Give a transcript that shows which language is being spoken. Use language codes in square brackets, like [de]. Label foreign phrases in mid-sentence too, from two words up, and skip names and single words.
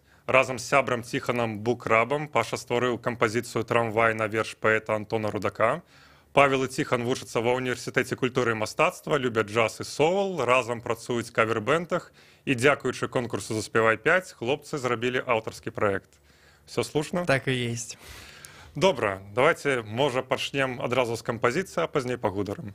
[be] Разам з сябрам Ціханам Букрабам Паша стварыў кампазіцыю «Трамвай» на верш паэта Антона Рудака. Павел і Ціхан вучацца ва ўніверсітэце культуры і мастацтва, любяць джаз і соул, разам працуюць кавер-бэндах, і дзякуючы конкурсу «Заспявай 5» хлопцы зрабілі аўтарскі праект. [ru] Все слушно? Так и есть. [be] Добра, давайте, можа, пачнем адразу з кампазіцыі, а пазней пагутарым.